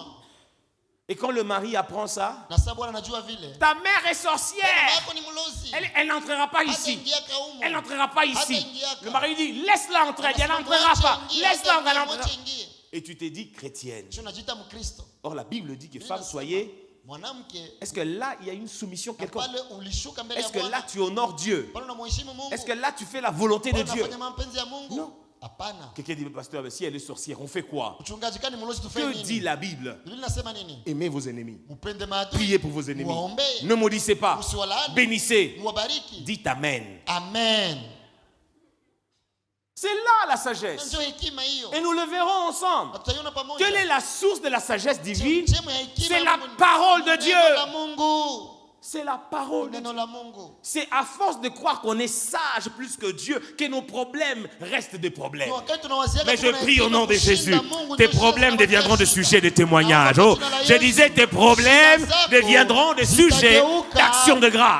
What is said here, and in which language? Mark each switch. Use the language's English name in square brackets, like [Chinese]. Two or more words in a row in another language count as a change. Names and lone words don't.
[French] Et quand le mari apprend ça, ta mère est sorcière. Elle n'entrera pas ici. Elle n'entrera pas ici. Le mari dit, laisse-la entrer. Elle n'entrera pas. Laisse-la entrer. Et tu te dis chrétienne. Or la Bible dit que femmes, soyez [Swahili] Mwanamke, [French] est-ce que là, il y a une soumission quelconque? [Swahili] pale ulishuka mbele ya [French] Est-ce que [Swahili] Bwana? [French] là, tu honores Dieu? [Swahili] Pale unamheshimu Mungu? [French] Est-ce que là, tu fais la volonté de [Swahili] Pale [French] Dieu? [Swahili] unafanya mapenzi ya Mungu? [French] Non. [Swahili] Hapana. [French] Quelqu'un dit, pasteur, si elle est sorcière, on fait quoi? [Swahili] Mchungaji kani mlozi tufanye [French] Que [Swahili] nini? [French] dit la Bible? [Swahili] Biblia inasema nini? [French] Aimez vos ennemis. [Swahili] Mpende maadui. [French] Priez pour vos ennemis. [Swahili] Muwaombee. [French] Ne maudissez pas. [Swahili] Msiwalaani. [French] Bénissez. [Swahili] Muwabariki. [French] Dites Amen. Amen. C'est là la sagesse. [Swahili] Ndio hekima hiyo. [French] Et nous le verrons ensemble. [Swahili] Na tutaiona pamoja. [French] Quelle est la source de la sagesse divine? [Swahili] Chemchemu ya hekima [French] C'est [Swahili] ya [French] la [Swahili] Mungu. [French] parole de [Swahili] Neno la [French] Dieu. [Swahili] Mungu. [French] C'est la parole de [Swahili] Neno [French] Dieu. [Swahili] la Mungu. [French] C'est à force de croire qu'on est sage plus que Dieu que nos problèmes restent des problèmes. Mais je prie au nom de Jésus, tes problèmes deviendront des sujets de témoignage. Oh, je disais, tes problèmes deviendront des sujets d'action de grâce.